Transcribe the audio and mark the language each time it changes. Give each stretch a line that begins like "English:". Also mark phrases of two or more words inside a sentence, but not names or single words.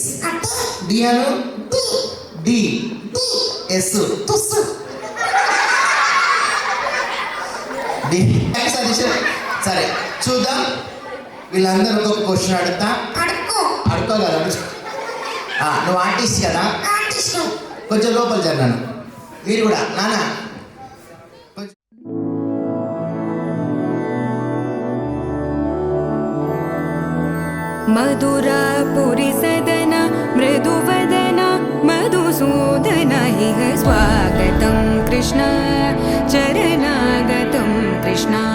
Telugu: డి అను డి ఎస్ డి. సరే చూద్దాం. వీళ్ళందరూ ఒక్కొక్క క్వశ్చన్ అడుగుతా. అడుక్కోగలరు. నువ్వు ఆర్టిస్ట్ కదా, కొంచెం లోపల జరగను. మీరు కూడా నానా
Sanskrit: मधुरापुरी सदन मृदुवदन मधुसूदन इह स्वागतं कृष्ण चरणागतं कृष्ण